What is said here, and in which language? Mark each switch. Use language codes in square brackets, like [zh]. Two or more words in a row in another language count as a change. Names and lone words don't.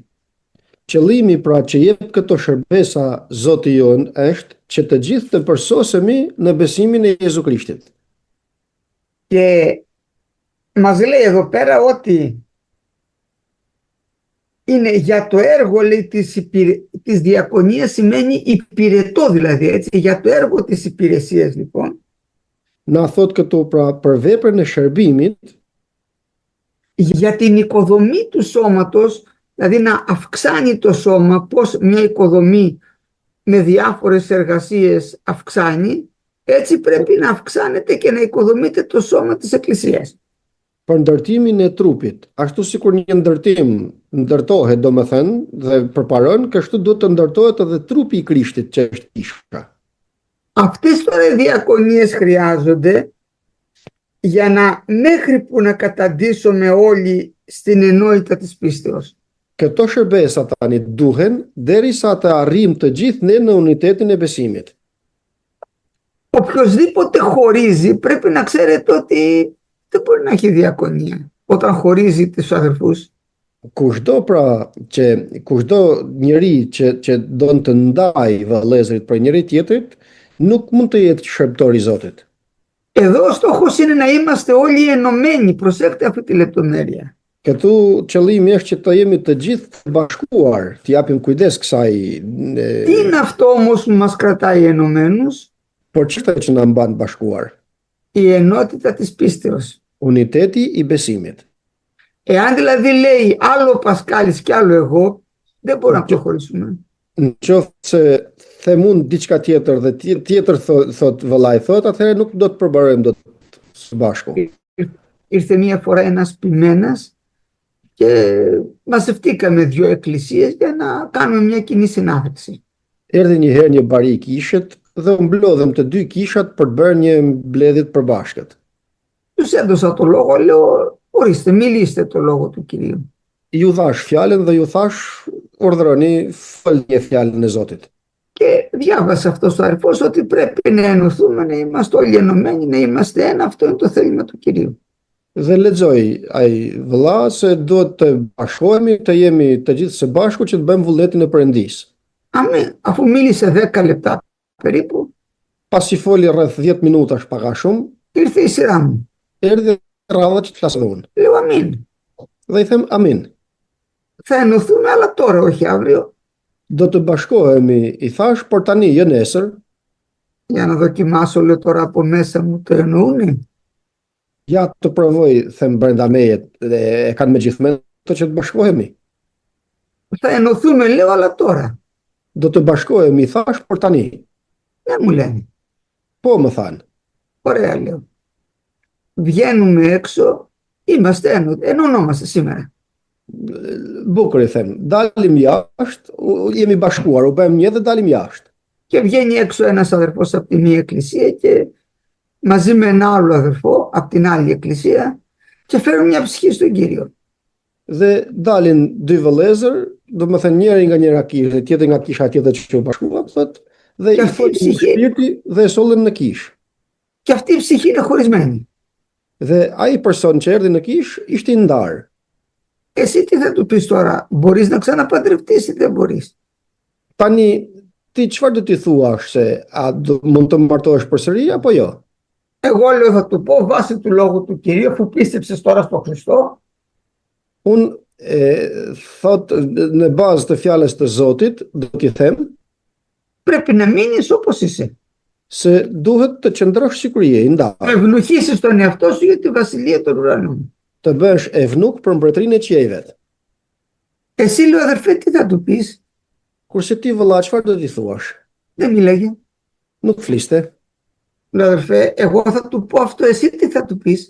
[sq] Qëllimi pra që jep këto shërbesa Zoti jon është që të gjithë të përsosemi në besimin e Jezu Krishtit. [el] Και μας λέει εδώ πέρα ότι είναι για το έργο, λέει, της διακονίας, σημαίνει υπηρετό δηλαδή, έτσι, για το έργο της υπηρεσίας λοιπόν. [sq] Na thot këtu pra për veprën e shërbimit, [el] για την οικοδομή του σώματος, δηλαδή να αυξάνει το σώμα, πώς μια οικοδομή με διάφορες εργασίες αυξάνει, έτσι πρέπει να αυξάνεται και να οικοδομείται το σώμα της Εκκλησίας. [sq] Për ndërtimin e trupit, ashtu sikur një ndërtim ndërtohet, domethënë, dhe përparon, kështu duhet të ndërtohet edhe trupi i Krishtit që është kisha. [el] Αυτές τώρα οι διακονίες χρειάζονται για να μέχρι που να καταντήσουμε όλοι στην ενότητα της πίστεως. [sq] Këto shërbesa tani duhen derisa të arrijmë të gjithë ne në unitetin e besimit. [el] Οποιοσδήποτε χωρίζει πρέπει να ξέρετε ότι δεν μπορεί να έχει διακονία όταν χωρίζει τους αδερφούς. [sq] Kushdo njeri që do të ndaj vëllezërit për njëri tjetrit, nuk mund të jetë shërbëtor i Zotit. [el] Εδώ ο στόχος είναι να είμαστε όλοι ενωμένοι. Προσέξτε αυτή τη λεπτομέρεια. [sq] Këtu qëllimi është që të jemi të gjithë të bashkuar, të japim kujdes kësaj. [el] Τι είναι αυτό όμως που μας κρατάει ενωμένους? [sq] Por çfarë që na mban bashkuar? [el] Η ενότητα της πίστεως. [sq] Uniteti i besimit. [el] Εάν δηλαδή λέει άλλο ο Πασκάλης και άλλο εγώ, δεν μπορούμε να προχωρήσουμε. [sq] Në qoftë se themun diçka tjetër dhe tjetër thot vëllai thot, atëherë nuk do të përbërojmë dot së bashku. [el] Ήρθε μία φορά ένας ποιμένας και μαζευτήκαμε 2 εκκλησίες για να κάνουμε μια κοινή συνάθρηση. [sq] Erdhi një herë një bari i kishët dhe u mblodhëm të 2 kishat për të bërë një mbledhje të përbashkët. [el] Τους έδωσα το λόγο, λέω, ορίστε, μιλήστε το λόγο του Κυρίου. [sq] Ju thash fjalën dhe ju thash urdhëroni folje fjalën e Zotit. [el] Και διάβασε αυτός ο αδερφός ότι πρέπει να ενωθούμε, να είμαστε όλοι ενωμένοι, να είμαστε ένα. Αυτό είναι το θέλημα του Κυρίου. [sq] Dhe lexoj ai vëlla se duhet të bashkohemi, të jemi të gjithë së bashku që të bëjmë vullnetin e Perëndisë. [el] Αφού μίλησε 10 λεπτά περίπου, [sq] Pasi foli rreth 10 minutash pak a shumë, [el] ήρθε η σειρά μου. [sq] erdhi radha që të flasë unë. [el] Λέω αμήν. [sq] Dhe i them amin. [el] Θα ενωθούμε, αλλά τώρα, όχι αύριο. [sq] Do të bashkohemi, i thash, por tani jo nesër. [el] Για να δοκιμάσω, λέω, τώρα από μέσα μου το εννοούνε. [sq] Ja të provoj, them brenda meje, e kanë me gjithë mendje që të bashkohemi. [el] Θα ενωθούμε, λέω, αλλά τώρα. [sq] Do të bashkohemi, i thash, por tani. [el] Δεν μου λένε. [sq] Po më thanë. [el] Ωραία, λέω. Βγαίνουμε έξω, είμαστε ενωνόμαστε σήμερα. [sq] Bukur i them, dalim jashtë, jemi bashkuar, u bëjmë një dhe dalim jashtë. [el] Και βγαίνει έξω ένας αδερφός από τη μία εκκλησία και μαζί με ένα άλλο αδερφό από την άλλη εκκλησία και φέρουν μια ψυχή στον Κύριο. [sq] Dhe dalin 2 vëllezër, do më thënë njëri nga njëra kishë, tjetër nga kisha tjetër që u bashkuan, thotë, dhe i folën në shpirti dhe e sollën në kishë. [el] Και αυτή η ψυχή είναι χωρισμένη. [sq] Dhe ai person që erdhi në kishë ishte i ndarë. [el] Εσύ τι θα του πεις τώρα, μπορείς να ξαναπαντρευτείς ή δεν μπορείς? [sq] Tani, ti çfarë do t'i thuash se mund të martohesh përsëri apo jo? [el] Εγώ λέω θα του πω βάσει του λόγου του Κυρίου, αφού πίστεψες τώρα στο Χριστό. [sq] Unë thot në bazë të fjalës të Zotit, do t'i them, [el] πρέπει να μείνεις όπως είσαι. [sq] se duhet të qëndrosh sikur je i ndarë. [el] Να ευνοχήσεις τον εαυτό σου για τη βασιλεία των ουρανών. [sq] Të bësh evnuk për mbretërinë e qiejve. [el] Εσύ, λέω, αδερφέ, τι θα του πεις? [sq] Kurse ti vëlla, çfarë do t'i thuash? [el] Δεν μίλαγε. [sq] Nuk fliste. [el] Λέω, αδερφέ, εγώ θα του πω αυτό, εσύ τι θα του πεις?